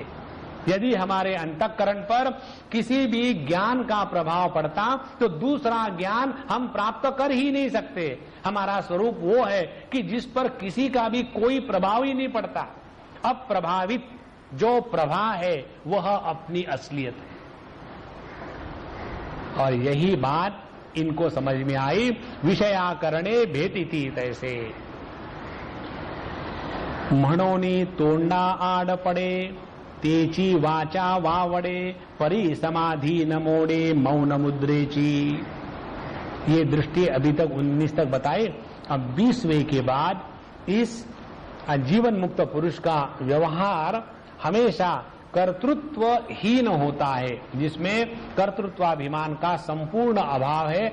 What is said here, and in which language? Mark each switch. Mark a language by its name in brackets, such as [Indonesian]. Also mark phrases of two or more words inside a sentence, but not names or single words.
[Hindi] यदि हमारे अंतःकरण पर किसी भी ज्ञान का प्रभाव पड़ता तो दूसरा ज्ञान हम प्राप्त कर ही नहीं सकते। हमारा स्वरूप वो है कि जिस पर किसी का भी कोई प्रभाव ही नहीं पड़ता। अप्रभावित जो प्रभा है वह अपनी असलियत है। और यही बात इनको समझ में आई। [Marathi] विषयाकरणे भेटिति तैसे म्हणोनी तोंडा आड पड़े, तेची वाचा वावड़े, परी समाधि न मोड़े, मौन मुद्रेची। [Hindi] ये दृष्टि अभी तक 19 तक बताए। अब 20वें के बाद इस जीवन मुक्त पुरुष का व्यवहार हमेशा कर्तृत्वहीन होता है, जिसमें कर्तृत्वाभिमान का संपूर्ण अभाव है।